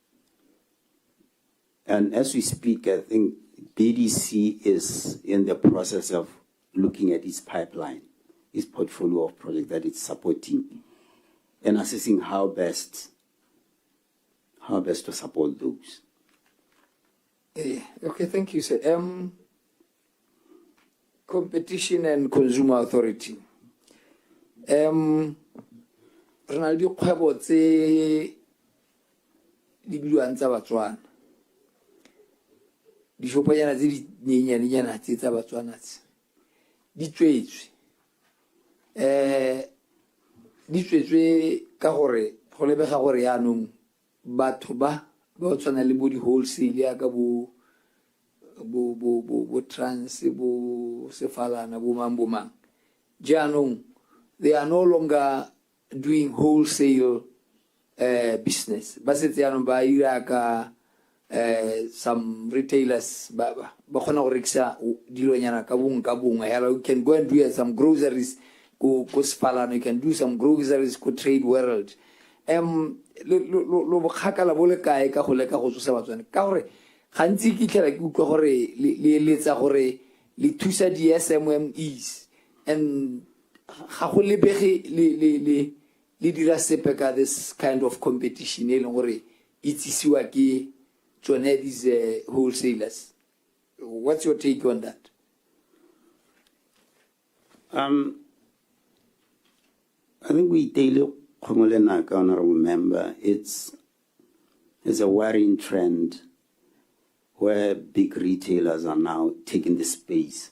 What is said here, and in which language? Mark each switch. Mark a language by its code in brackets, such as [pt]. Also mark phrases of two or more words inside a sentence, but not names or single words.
[en] And as we speak, I think BDC is in the process of looking at its pipeline, its portfolio of projects that it's supporting, and assessing how best to support those. Okay, thank you, sir. Competition and Consumer Authority. [tn] Ronaldo kgwebo tse di buang tsa Batswana. Di shopanyana tse di nyenyane tsa Batswana tse. Di tswetswe. Di tswetswe ka gore go lebega gore yaanong batho ba tshwana le bo di wholesale ya ka bo trans bo sefalana bo mang jaanong [en] they are no longer doing wholesale business [tn] ba setse yaanong ba ira ka [en] some retailers [tn] ba khona go rekisa dilonyana ka bongwe hela [en] you can go and do some groceries [tn] go sefalana, [en] you can do some groceries [tn] go trade world lo bokgakala bo le kae ka go leka go tsosa Batswana ka gore gantsi ke tlhela ke utlwa gore le letsa gore le thusa di SMMEs and ga go lebege le dira sepe ka [en] this kind of competition [tn] e leng gore itsisiwa ke tsone [en] these wholesalers. What's your take on that? I think we daily honorable member, it's a worrying trend where big retailers are now taking the space.